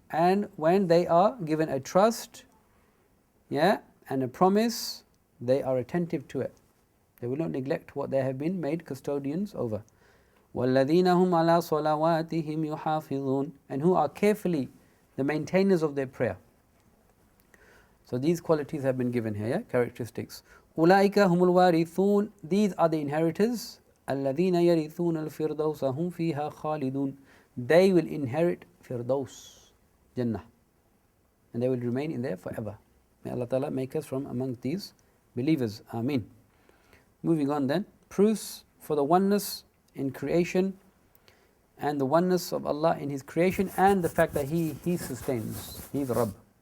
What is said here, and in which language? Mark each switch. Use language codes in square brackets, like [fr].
[en] And when they are given a trust, yeah, and a promise, they are attentive to it. They will not neglect what they have been made custodians over. [ar] وَالَّذِينَ هُمْ عَلَىٰ صَلَوَاتِهِمْ يُحَافِظُونَ. [en] And who are carefully the maintainers of their prayer. So these qualities have been given here, yeah? Characteristics. [ar] أُولَٰئِكَ هُمُ الْوَارِثُونَ. [en] These are the inheritors. [ar] الَّذِينَ يَرِثُونَ الْفِرْدَوْسَ هُمْ فِيهَا خَالِدُونَ. [en] they will inherit Firdaus, Jannah, and they will remain in there forever. May Allah Ta'ala make us from among these believers. Ameen. Moving on then, proofs for the oneness in creation and the oneness of Allah in His creation and the fact that He sustains, He is Rabb.